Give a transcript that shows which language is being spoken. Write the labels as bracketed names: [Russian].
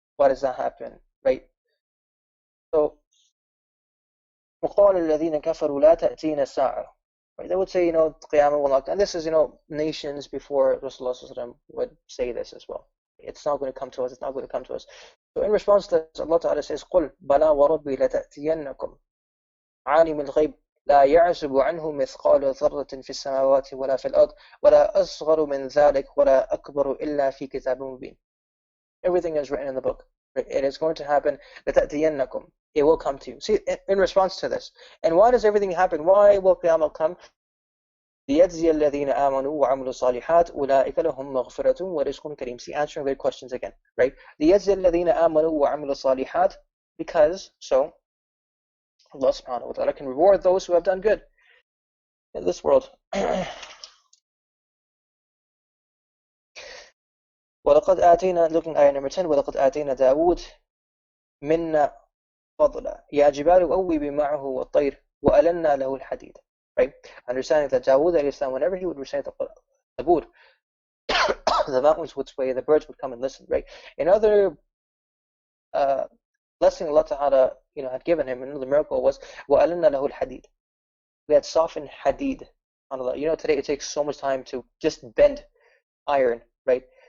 [English] Why does that happen? Right? So, [Arabic] وَقَالَ الَّذِينَ كَفَرُوا لَا تَأْتِينَ السَّاعَةُ. [English] Right? They would say, Qiyamah will not, and this is, nations before Rasulullah would say this as well. It's not going to come to us. It's not going to come to us. So in response to this, Allah Ta'ala says, [Arabic] قُلْ بَلَا وَرَبِّي لَتَأْتِيَنَّكُمْ عَالِمِ الْغَيْبِ لا يعزب عنه مثقال ذرة في السماوات ولا في الأرض ولا أصغر من ذلك ولا أكبر إلا في كتاب مبين. [English] Everything is written in the book. It is going to happen. لَتَأْتِيَنَّكُمْ. It will come to you. See, in response to this. And why does everything happen? Why will Qiyamah come? [Arabic] لِيَجْزِيَ الَّذِينَ آمَنُوا وَعَمِلُوا الصَّالِحَاتِ أُولَٰئِكَ لَهُم مَغْفِرَةٌ وَرِزْقٌ كَرِيمٌ. [English] See, answering their questions again, right? [Arabic] لِيَجْزِيَ الَّذِينَ آمَنُوا وَعَمِلُوا الصَّالِحَاتِ, [English] because, so, Allah subhanahu wa ta'ala can reward those who have done good in this world. [Arabic] وَلَقَدْ آتَيْنَا, [English] looking at ayah number 10, [Arabic] وَلَقَدْ آتَيْنَا دَاوُودَ مِنَّا فَضْلًا يَا جِبَالُ أَوِّبِي مَعَهُ وَالطَّيْرَ وَأَلَنَّا لَهُ الْحَدِيدَ. [English] Right? Understanding that Dawood alayhi salam, whenever he would recite the Qur'an, the mountains would sway, the birds would come and listen. Right? Another blessing Allah Ta'ala, had given him, another miracle was [Arabic] وَأَلَنَّا لَهُ الْحَدِيدَ. [English] We had softened hadid. Today it takes so much time to just bend iron, right?